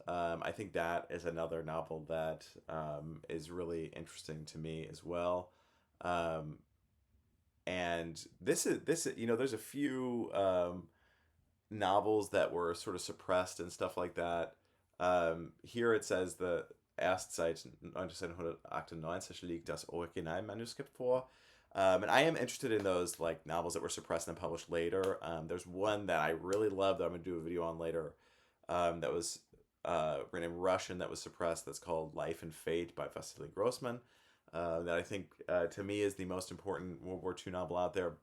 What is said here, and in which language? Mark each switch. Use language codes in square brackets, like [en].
[en] I think that is another novel that is really interesting to me as well. Um, and this there's a few novels that were sort of suppressed and stuff like that. [de] Hier [en] it says the [de] erst seit 1998 liegt das Originalmanuskript vor. [en] And I am interested in those like novels that were suppressed and published later. There's one that I really love that I'm gonna do a video on later. That was written in Russian that was suppressed. That's called Life and Fate by Vasily Grossman. That I think to me is the most important World War II novel out there.